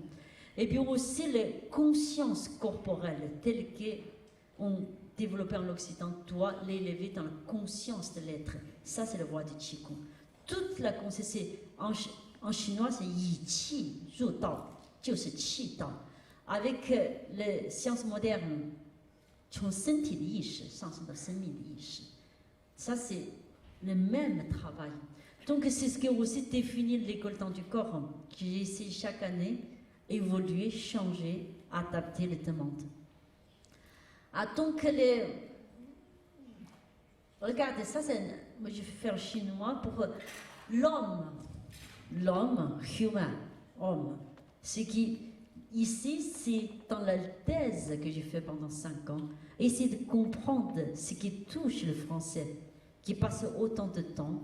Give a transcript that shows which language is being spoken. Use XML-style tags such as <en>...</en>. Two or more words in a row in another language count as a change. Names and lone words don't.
<fr>Et puis aussi les consciences corporelles telles qu'on développé en Occident, doit l'élever dans la conscience de l'être. Ça, c'est la voie du Qigong. Toute la conscience, en chinois, c'est Yi Qi Zhu Dao, c'est Qi Dao. Avec les sciences modernes,</fr> <zh>从身体的意识上升到生命的意识，</zh> <fr>ça c'est le même travail. Donc c'est ce qui aussi définit l'école temps du corps, qui essaie chaque année évoluer, changer, adapter les demandes. Ah, donc regardez, ça c'est, moi je vais faire chinois pour l'homme, humain, homme, ce qui ici, c'est dans la thèse que j'ai fait pendant 5 ans, essayer de comprendre ce qui touche le français, qui passe autant de temps.</fr>